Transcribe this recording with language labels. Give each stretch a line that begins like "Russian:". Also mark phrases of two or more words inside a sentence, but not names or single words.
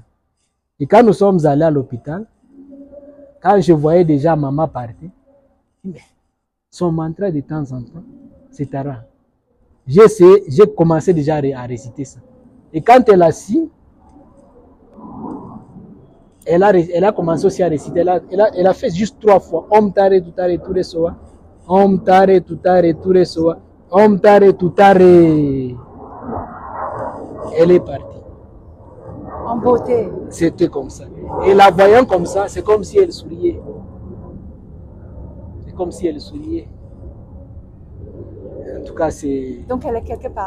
French: Et quand nous sommes allés à l'hôpital, quand je voyais déjà maman partir, mais son mantra de temps en temps, c'est Tara. J'ai commencé déjà à réciter ça. Et quand elle a su, elle a commencé aussi à réciter. Elle a fait juste 3 fois.
Sanskrit: Om tare tutare ture soa. Om tare tutare ture soa. Om tare tutare.
French: Elle est partie. En beauté. C'était comme ça. Et la voyant comme ça, c'est comme si elle souriait. C'est comme si elle souriait. En tout cas, c'est... Donc elle est quelque part.